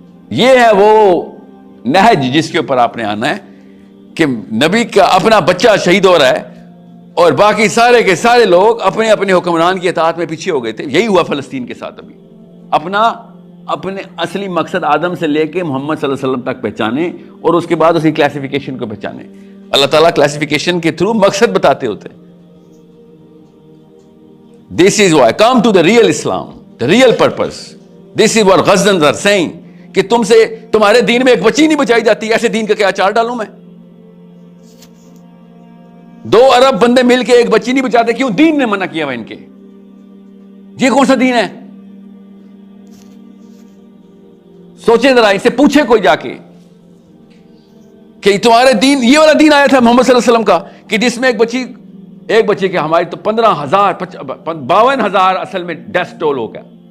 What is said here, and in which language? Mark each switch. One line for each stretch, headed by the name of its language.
Urdu: یہ ہے وہ نہج جس کے اوپر آپ نے آنا ہے کہ نبی کا اپنا بچہ شہید ہو رہا ہے اور باقی سارے کے سارے لوگ اپنے اپنے حکمران کی اطاعت میں پیچھے ہو گئے تھے. یہی ہوا فلسطین کے ساتھ. ابھی اپنے اصلی مقصد آدم سے لے کے محمد صلی اللہ علیہ وسلم تک پہچانے, اور اس کے بعد اس کی کلاسیفیکیشن کو پہچانے. اللہ تعالیٰ کلاسیفیکیشن کے تھرو مقصد بتاتے ہوتے ہیں.
English: This is why come to the real Islam, the real purpose. This is what Ghazans are saying
Urdu: کہ تم سے تمہارے دین میں ایک بچی نہیں بچائی جاتی, ایسے دین کا کیا اچار ڈالوں میں؟ 2 ارب بندے مل کے ایک بچی نہیں بچاتے, کیوں؟ دین نے منع کیا ہوا ان کے. یہ کون سا دین ہے؟ سوچیں ذرا, ان سے پوچھے کوئی جا کے کہ تمہارے دین, یہ والا دین آیا تھا محمد صلی اللہ علیہ وسلم کا کہ جس میں ایک بچے کے, ہماری تو 52,000 اصل میں ڈیتھ ٹول ہو گیا.